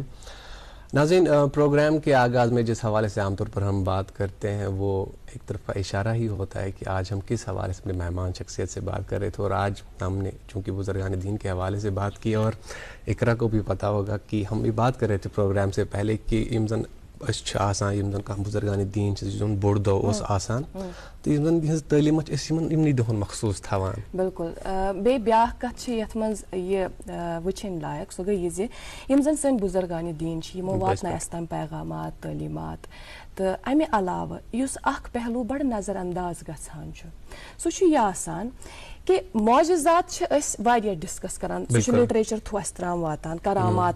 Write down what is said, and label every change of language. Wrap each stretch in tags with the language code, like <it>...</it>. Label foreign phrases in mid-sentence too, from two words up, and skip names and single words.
<ur>ناظرین پروگرام کے آغاز میں جس حوالے سے عام طور پر ہم بات کرتے ہیں وہ ایک طرفہ اشارہ ہی ہوتا ہے کہ آج ہم کس حوالے سے اپنے مہمان شخصیت سے بات کر رہے تھے, اور آج ہم نے چونکہ بزرگان دین کے حوالے سے بات کی, اور اقرا کو بھی پتہ ہوگا کہ ہم بھی بات کر رہے تھے پروگرام سے پہلے کہ</ur> <ks>آسان یم زن بزرگان دین بوڑ دو اس آسان تو تو یِہٕنٛز تعلیٖم چھِ أسۍ یِمنٕے دۄہن مخصوٗص تھاوان. بالکل بیٚیہِ بیٛاکھ کَتھ چھِ یَتھ منٛز یہِ وٕچھِنۍ لایق سۄ گٔے یہِ زِ یِم زَن سٲنۍ بُزرگانہِ دیٖن چھِ یِمو واتنٲے اَسہِ تام پیغامات تعلیٖمات تہٕ اَمہِ علاوٕ یُس اکھ پہلوٗ بَڑٕ نظر انداز گژھان چھُ سُہ چھُ یہِ آسان کہِ معجزات چھِ أسۍ واریاہ ڈِسکس کران سُہ چھُ</ks> <en>literature through</en> <ks>اَسہِ تام واتان کرامات</ks>